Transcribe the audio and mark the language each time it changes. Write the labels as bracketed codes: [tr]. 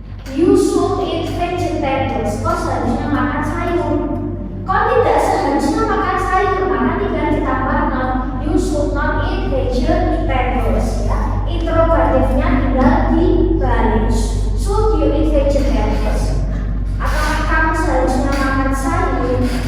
[en] You should eat vegetables. [id] Kau seharusnya makan sayur. Kau tidak seharusnya makan sayur, maka tinggal ditambah non. [en] You should not eat vegetables. [id] Ya. Interrogatifnya tinggal dibalik. [en] Should you eat vegetables? [id] Apakah kamu seharusnya makan sayur?